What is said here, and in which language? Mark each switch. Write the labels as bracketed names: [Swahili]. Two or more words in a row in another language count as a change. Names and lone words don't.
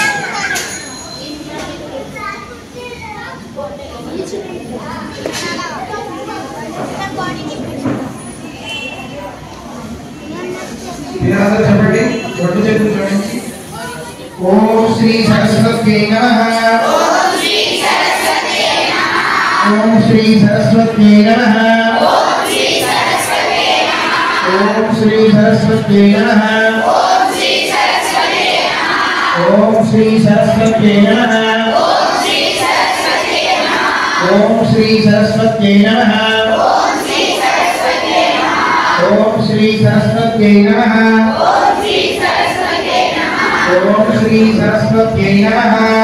[Telugu] చెప్పండి, రెండు చేతులు జోడించి [Sanskrit] ఓం శ్రీ సరస్వతి నమః. ఓం శ్రీ సరస్వతి నమః. सरस्वत्यै नमः ओम श्री सरस्वत्यै नमः ओम श्री सरस्वत्यै नमः ओम श्री सरस्वत्यै नमः ओम श्री सरस्वत्यै नमः